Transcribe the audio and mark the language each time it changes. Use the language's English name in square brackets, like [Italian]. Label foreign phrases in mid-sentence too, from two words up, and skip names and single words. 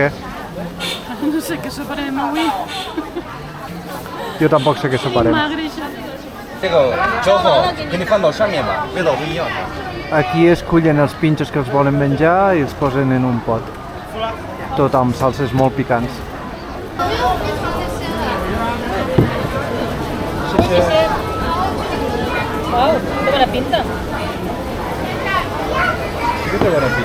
[Catalan] No sé què soparem avui. Jo tampoc sé què soparem. Magre, això. [Chinese] 这个浇好，给你放到上面吧，味道不一样。 [Catalan] Aquí escullen els pinxos que els volen menjar i els posen en un pot. Tot amb salses molt picants. Uau, que bona pinta. Sí que té bona pinta.